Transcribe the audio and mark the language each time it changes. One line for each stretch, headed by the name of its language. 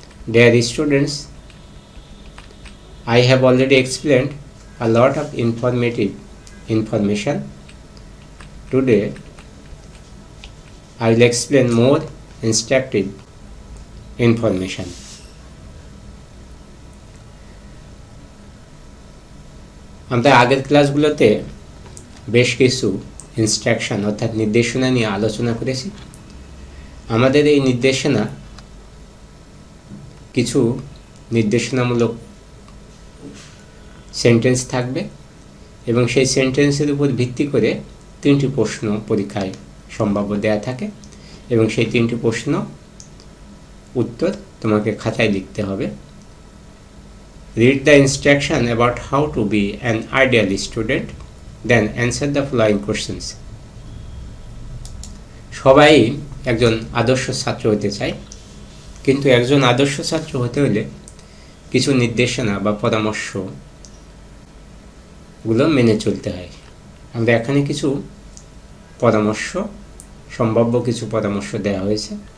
English: Dear students, I have already explained a lot of informative information. Today, I will explain more instructive information.
Bangla: আমরা আগের ক্লাসগুলোতে বেশ কিছু instruction অর্থাৎ নির্দেশনা নিয়ে আলোচনা করেছি। আমাদের এই নির্দেশনা কিছু নির্দেশনামূলক সেন্টেন্স থাকবে এবং সেই সেন্টেন্সের উপর ভিত্তি করে 3টি প্রশ্ন পরীক্ষায় সম্ভাব্য দেয়া থাকে এবং সেই 3টি প্রশ্ন উত্তর তোমাকে খাতায় লিখতে হবে।
English: Read the instruction about how to be an ideal student, then answer the following questions.
Bangla: সবাই একজন আদর্শ ছাত্র হতে চায়, কিন্তু একজন আদর্শ ছাত্র হতে হলে কিছু নির্দেশনা বা পরামর্শগুলো মেনে চলতে হয়। আমরা এখানে কিছু পরামর্শ, সম্ভাব্য কিছু পরামর্শ দেওয়া হয়েছে।